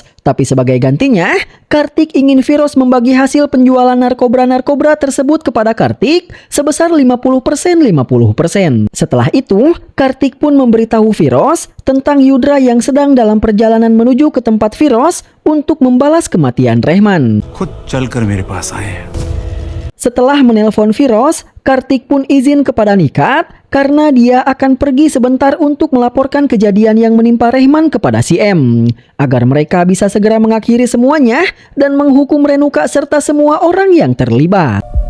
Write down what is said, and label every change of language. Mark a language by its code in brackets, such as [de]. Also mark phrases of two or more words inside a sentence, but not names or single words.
[id] Tapi sebagai gantinya, Kartik ingin Firoz membagi hasil penjualan narkoba tersebut kepada Kartik sebesar 50%. Setelah itu, Kartik pun memberitahu Firoz tentang Yudra yang sedang dalam perjalanan menuju ke tempat Firoz untuk membalas kematian Rehman. [hi] खुद चलकर मेरे पास आए हैं। [id] Setelah menelpon Firoz, Kartik pun izin kepada Nikat karena dia akan pergi sebentar untuk melaporkan kejadian yang menimpa Rehman kepada si M, agar mereka bisa segera mengakhiri semuanya dan menghukum Renuka serta semua orang yang terlibat.